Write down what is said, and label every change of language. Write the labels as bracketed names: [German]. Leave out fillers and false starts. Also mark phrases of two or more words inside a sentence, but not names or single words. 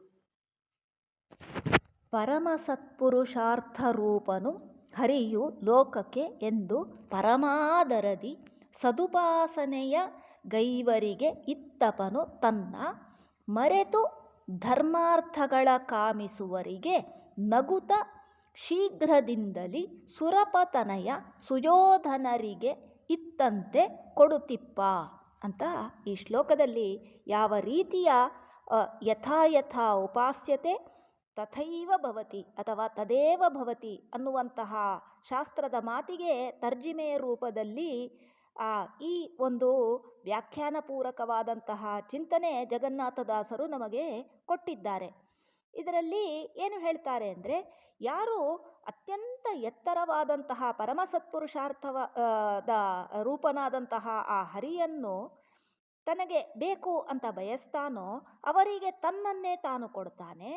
[Kannada] ಪರಮಸತ್ಪುರುಷಾರ್ಥರೂಪನು ಹರಿಯು ಲೋಕಕ್ಕೆ ಎಂದು ಪರಮಾದರದಿ ಸದುಪಾಸನೆಯ ಗೈವರಿಗೆ ಇತ್ತಪನು ತನ್ನ ಮರೆತು ಧರ್ಮಾರ್ಥಗಳ ಕಾಮಿಸುವರಿಗೆ ನಗುತ ಶೀಘ್ರದಿಂದಲಿ ಸುರಪತನಯ ಸುಯೋಧನರಿಗೆ ಇತ್ತಂತೆ ಕೊಡುತ್ತಿಪ್ಪ ಅಂತ ಈ ಶ್ಲೋಕದಲ್ಲಿ ಯಾವ ರೀತಿಯ [Sanskrit] ಯಥಾ ಉಪಾಸ್ಯತೆ ತಥೈವ ಭವತಿ ಅಥವಾ ತದೇವ ಭವತಿ [Kannada] ಅನ್ನುವಂತಹ ಶಾಸ್ತ್ರದ ಮಾತಿಗೆ ತರ್ಜಿಮೆಯ ರೂಪದಲ್ಲಿ ಈ ಒಂದು ವ್ಯಾಖ್ಯಾನಪೂರಕವಾದಂತಹ ಚಿಂತನೆ ಜಗನ್ನಾಥದಾಸರು ನಮಗೆ ಕೊಟ್ಟಿದ್ದಾರೆ. ಇದರಲ್ಲಿ ಏನು ಹೇಳ್ತಾರೆ ಅಂದರೆ, ಯಾರು ಅತ್ಯಂತ ಎತ್ತರವಾದಂತಹ ಪರಮಸತ್ಪುರುಷಾರ್ಥದ ರೂಪನಾದಂತಹ ಆ ಹರಿಯನ್ನು ತನಗೆ ಬೇಕು ಅಂತ ಬಯಸ್ತಾನೋ ಅವರಿಗೆ ತನ್ನನ್ನೇ ತಾನು ಕೊಡ್ತಾನೆ.